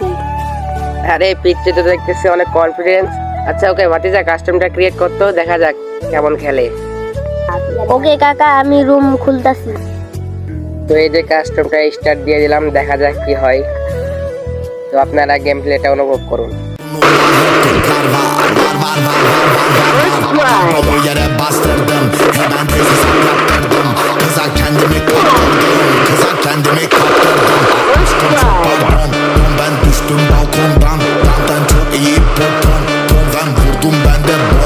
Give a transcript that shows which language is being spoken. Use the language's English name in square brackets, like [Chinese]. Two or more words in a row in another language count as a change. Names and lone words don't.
[Bangla] আরে পিচ্ছি তো দেখতেছি অনেক কনফিডেন্স। আচ্ছা ওকে ভাতিজা, কাস্টমটা ক্রিয়েট করতো, দেখা যাক কেমন খেলে। ওকে কাকা, আমি রুম খুলতাছি। তো এই যে কাস্টমটা স্টার্ট দিয়ে দিলাম, দেখা যাক কি হয়। তো আপনারা গেম প্লেটা অনুভব করুন। [Turkish] Yere bastırdım hemen tezi saklattırdım. Kıza kendimi kaptırdım. Kıza kendimi kaptırdım. Aşkım çok pardon. Ben düştüm balkondan. Benden çok iyi popon. Ben vurdum ben de bom.